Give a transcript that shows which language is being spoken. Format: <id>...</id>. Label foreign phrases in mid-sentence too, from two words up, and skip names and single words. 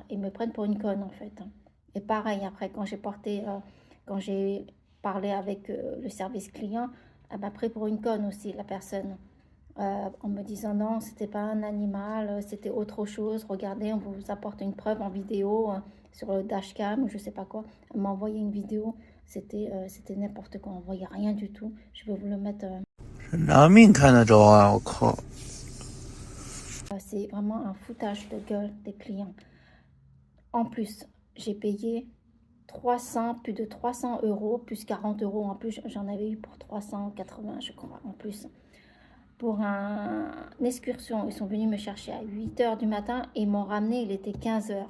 <fr>Ils me prennent pour une conne en fait. Et pareil, après, quand j'ai parlé avec le service client, elle m'a pris pour une conne aussi, la personne. En me disant non, c'était pas un animal, c'était autre chose. Regardez, on vous apporte une preuve en vidéo sur le dashcam ou je sais pas quoi. Elle m'a envoyé une vidéo, c'était n'importe quoi, on voyait rien du tout. Je vais vous le mettre.</fr> <zh>拿命看得着啊！我靠！</zh> <fr>C'est vraiment un foutage de gueule des clients. En plus, j'ai payé 300, plus de 300 euros, plus 40 euros en plus. J'en avais eu pour 380, je crois, en plus. Pour une excursion, ils sont venus me chercher à 8 heures du matin et ils m'ont ramené, il était 15 heures.</fr>